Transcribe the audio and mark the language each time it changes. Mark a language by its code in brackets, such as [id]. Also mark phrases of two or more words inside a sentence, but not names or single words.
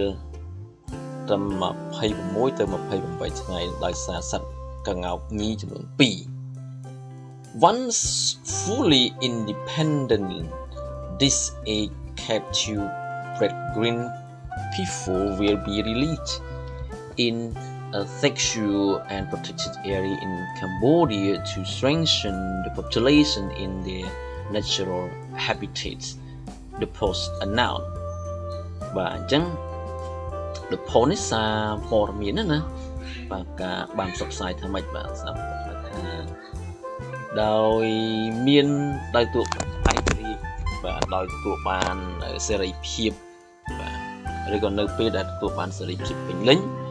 [km] ត្រឹម26ទៅ28ថ្ងៃដោយសារសត្វកង្កោបញីចំនួន2 [en] Once fully independent this 8 captive bred green P4 will be released in a secure and protected area in Cambodia to strengthen the population in their natural habitats the post announced [km] បាទអញ្ចឹង [en] the post [km] នេះសារព័ត៌មានណាបាទការបានផ្សព្វផ្សាយថាម៉េចបាទសារថាដោយដោយទូឯករាជ្យបាទដោយទទួលបានសេរីភាពបាទឬក៏នៅពេលដែលទទួលបានសេរីភាពពេញលេញ